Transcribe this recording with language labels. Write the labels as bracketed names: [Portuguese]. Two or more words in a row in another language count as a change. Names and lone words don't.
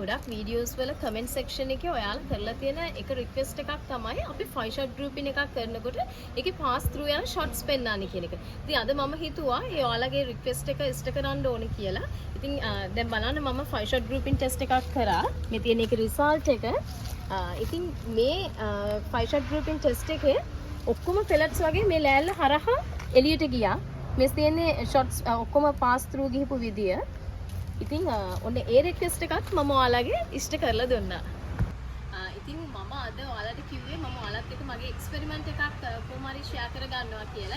[Sinhala] වීඩියෝස් වල [English] comment section [Sinhala] එකේ ඔයාලා කරලා තියෙන එක රික්වෙස්ට් එකක් තමයි අපි [English] 5 shot grouping [Sinhala] එකක් කරනකොට ඒකේ [English] pass through [Sinhala] යන shots පෙන්වන්න කියන එක. ඉතින් අද මම හිතුවා ඒ ඔයාලගේ රික්වෙස්ට් එක ඉෂ්ට කරන්න ඕනේ කියලා. ඉතින් දැන් බලන්න මම [English] 5 shot grouping test [Sinhala] එකක් කරා. මේ තියෙන එකේ රිසල්ට් එක. ඉතින් මේ [English] 5 shot grouping test [Sinhala] එකේ ඔක්කොම pellets වගේ මේ ලෑල්ල හරහා එළියට ගියා. මේ තියෙන්නේ shots ඔක්කොම [English] pass through [Sinhala] ගිහපු විදිය. ඉතින් ඔන්න ඒ රික්වෙස්ට් එකත් මම ඔයාලගේ ඉෂ්ට කරලා දුන්නා. ඉතින් මම අද ඔයාලට කිව්වේ මම ඔයාලත් එක්ක මගේ එක්ස්පෙරිමන්ට් එකක් කොහොම හරි ෂෙයා කර ගන්නවා කියලා.